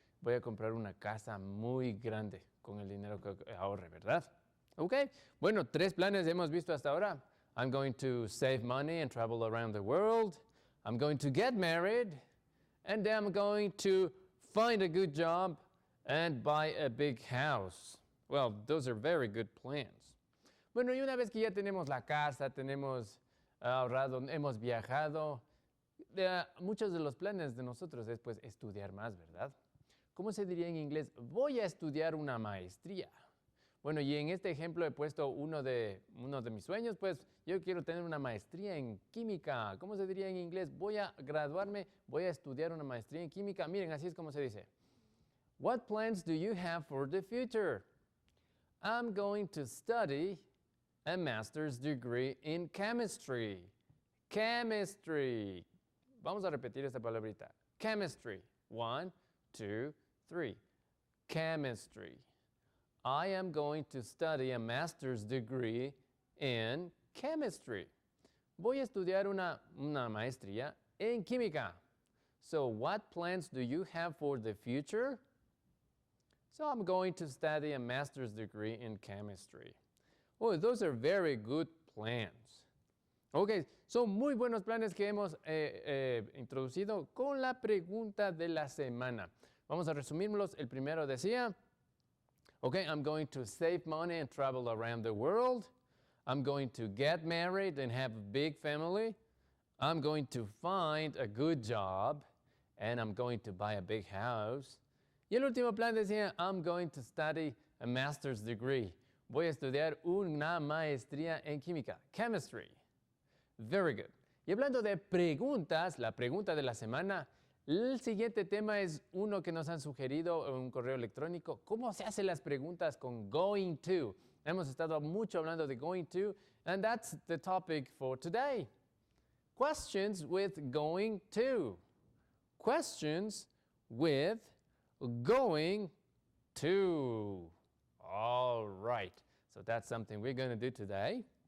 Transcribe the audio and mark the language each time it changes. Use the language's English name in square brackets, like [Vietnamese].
[Spanish] Voy a comprar una casa muy grande con el dinero que ahorre, ¿verdad? Ok. Bueno, 3 planes hemos visto hasta ahora. [English] I'm going to save money and travel around the world. I'm going to get married. And then I'm going to find a good job and buy a big house. Well, those are very good plans. [Spanish] Bueno, y una vez que ya tenemos la casa, tenemos ahorrado, hemos viajado, muchos de los planes de nosotros es pues estudiar más, ¿verdad? ¿Cómo se diría en inglés? Voy a estudiar una maestría. Bueno, y en este ejemplo he puesto uno de mis sueños, pues yo quiero tener una maestría en química. ¿Cómo se diría en inglés? Voy a graduarme, voy a estudiar una maestría en química. Miren, así es como se dice. [English] What plans do you have for the future? I'm going to study a master's degree in chemistry. [Spanish] Chemistry. Vamos a repetir esta palabrita. Chemistry. [English] 1, 2, 3. Chemistry. I am going to study a master's degree in chemistry. [Spanish] Voy a estudiar una maestría en química. [English] So what plans do you have for the future? So I'm going to study a master's degree in chemistry. Oh, those are very good plans. [Spanish] Ok, son muy buenos planes que hemos introducido con la pregunta de la semana. Vamos a resumirlos. El primero decía, [English] okay, I'm going to save money and travel around the world. I'm going to get married and have a big family. I'm going to find a good job. And I'm going to buy a big house. [Spanish] Y el último plan decía, [English] I'm going to study a master's degree. [Spanish] Voy a estudiar una maestría en química, chemistry. [English] Very good. [Spanish] Y hablando de preguntas, la pregunta de la semana, el siguiente tema es uno que nos han sugerido en un correo electrónico. ¿Cómo se hacen las preguntas con going to? Hemos estado mucho hablando de [English] going to, and that's the topic for today. Questions with going to. Questions with going to. All right. So that's something we're going to do today.